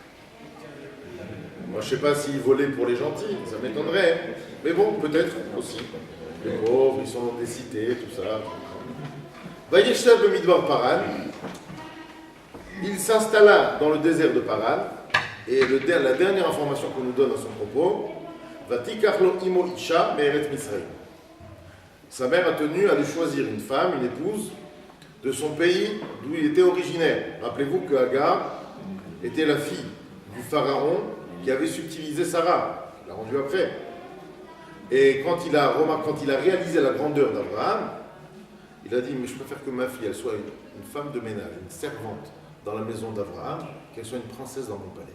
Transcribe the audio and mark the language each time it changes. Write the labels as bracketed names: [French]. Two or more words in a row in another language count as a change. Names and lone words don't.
[French] Moi je ne sais pas s'il volait pour les gentils, ça m'étonnerait. Mais bon, peut-être aussi. Les pauvres, ils sont des cités, tout ça. [Hebrew] וישב במדבר פארן. [French] Il s'installa dans le désert de Paran, et la dernière information qu'on nous donne à son propos, [Hebrew] ותיקרלו אמו אשה מארץ מצרים. [French] Sa mère a tenu à lui choisir une femme, une épouse, de son pays d'où il était originaire. Rappelez-vous que Hagar était la fille du pharaon qui avait subtilisé Sarah. Il l'a rendue après. Et quand il a réalisé la grandeur d'Abraham, il a dit, mais je préfère que ma fille, elle soit une femme de ménage, une servante, dans la maison d'Abraham, qu'elle soit une princesse dans mon palais.